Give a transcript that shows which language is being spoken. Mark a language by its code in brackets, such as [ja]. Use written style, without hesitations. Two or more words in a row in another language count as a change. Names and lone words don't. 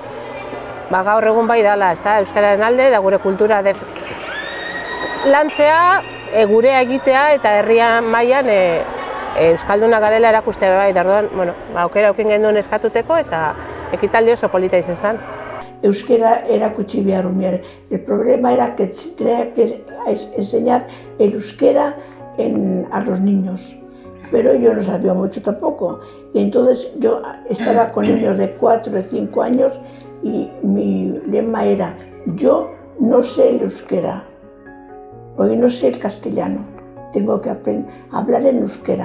[eu] gaur egun bai dela, euskararen alde, da gure kultura lantzea, gurea egitea eta herria mailan euskalduna garela erakustea bai, da orduan, aukera aukin genuen eskatuteko eta ekitaldi oso polita izan zen. Euskera erakutsi behar umeare. [es] El problema era que tenía que enseñar el euskera a los niños. Pero yo no sabía mucho tampoco. Y entonces yo estaba con niños de 4 o 5 años y mi lema era: yo no sé el euskera, hoy no sé el castellano, tengo que aprender a hablar en euskera.